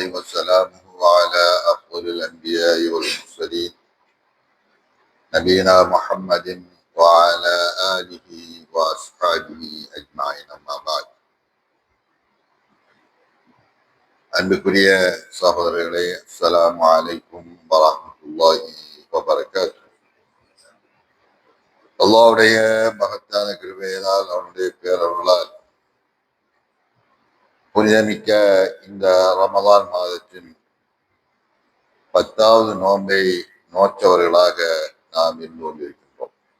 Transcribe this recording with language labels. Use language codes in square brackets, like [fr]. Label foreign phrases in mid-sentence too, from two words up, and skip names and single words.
[ar] وسلامه على أفضل الأنبياء والمرسلين نبينا محمد وعلى آله وأصحابه أجمعين أما بعد [ta] அன்புக்குரிய சகோதரர்களே, [ar] السلام عليكم ورحمة الله وبركاته. [ta] அல்லாஹ்வுடைய மகத்தான கிருபையினால், அவனுடைய பேரருளால் புனிதமிக்க இந்த ரமலான் மாதத்தின் 10வது நோன்பை நோற்றவர்களாக நாம் இருந்து கொண்டிருக்கின்றோம்.